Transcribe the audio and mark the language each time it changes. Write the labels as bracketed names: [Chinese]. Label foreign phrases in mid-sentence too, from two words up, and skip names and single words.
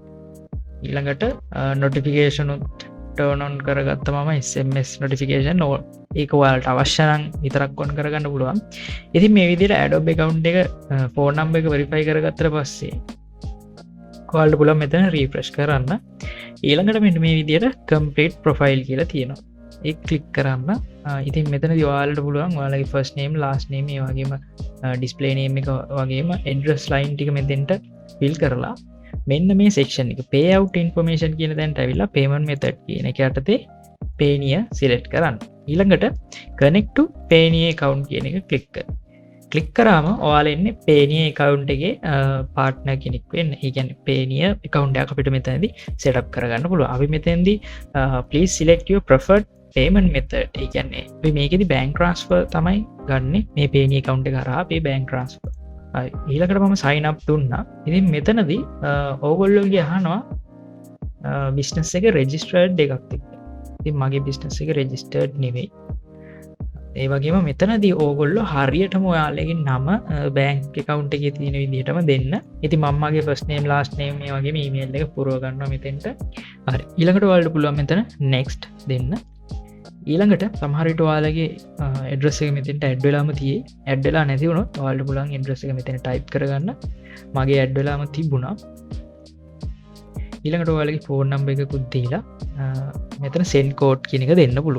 [Sinhala] ඊළඟට [English] notification turn on [Sinhala] කරගත්ත මම [English] SMS notification [Sinhala] ඒක ඔයාලට අවශ්‍ය නම් විතරක් ඔන් කරගන්න පුළුවන්. ඉතින් මේ විදිහට Adobe account එක [English] phone number [Sinhala] එක වෙරිෆයි කරගත්තට පස්සේ ඔයාලට පුළුවන් මෙතන රීෆ්‍රෙෂ් කරන්න. ඊළඟට මෙන්න මේ විදිහට [English] complete profile [Sinhala] කියලා තියෙනවා. ඒක ක්ලික් කරන්න. ඉතින් මෙතනදී ඔයාලට පුළුවන් ඔයාලගේ [English] first name last name [Sinhala] ඒ වගේම [English] display name [Sinhala] එක වගේම [English] address line [Sinhala] ටික මෙතෙන්ට fill කරලා මෙන්න මේ section එක [English] payout information [Sinhala] කියන තැනට ඇවිල්ලා [English] payment method [Sinhala] කියන එක යටතේ Payoneer select කරන්න. ඊළඟට [English] connect to Payoneer account [Sinhala] කියන එක click කරන්න. click කරාම ඔයාලා එන්නේ Payoneer account එකේ partner කෙනෙක් වෙන්න. ඒ කියන්නේ Payoneer account එක අපිට මෙතනදී [English] set up [Sinhala] කරගන්න පුළුවන්. අපි මෙතනදී [English] please select your preferred payment method. [Sinhala] ඒ කියන්නේ අපි මේකෙදි [English] bank transfer [Sinhala] තමයි ගන්නෙ. මේ Payoneer account එක හරහා අපේ [English] bank transfer. [Sinhala] ඊළඟට මම [English] sign up [Sinhala] දුන්නා. ඉතින් මෙතනදී ඕගොල්ලෝගේ අහනවා business එක registered එකක් එක්ක. ඉතින් මගේ business එක registered නෙවෙයි. ඒ වගේම මෙතනදී ඕගොල්ලෝ හරියටම ඔයාලගේ නම [English] bank account [Sinhala] එකේ තියෙන විදිහටම දෙන්න. ඉතින් මම මගේ [English] first name last name [Sinhala] මේ වගේම email එක පුරව ගන්නවා මෙතෙන්ට. හරි. ඊළඟට ඔයාලට පුළුවන් මෙතන next දෙන්න. ඊළඟට සමහර විට ඔයාලගේ ඇඩ්‍රස් එක මෙතෙන්ට ඇඩ් වෙලාම තියෙයි. ඇඩ් වෙලා නැති වුණොත් ඔයාලට පුළුවන් ඇඩ්‍රස් එක මෙතන ටයිප් කරගන්න. මගේ ඇඩ් වෙලාම තිබුණා. ඊළඟට ඔයාලගේ [English] phone number [Sinhala] එකකුත් දීලා මෙතන [English] send code [Sinhala] කියන එක දෙන්න පුළුවන්.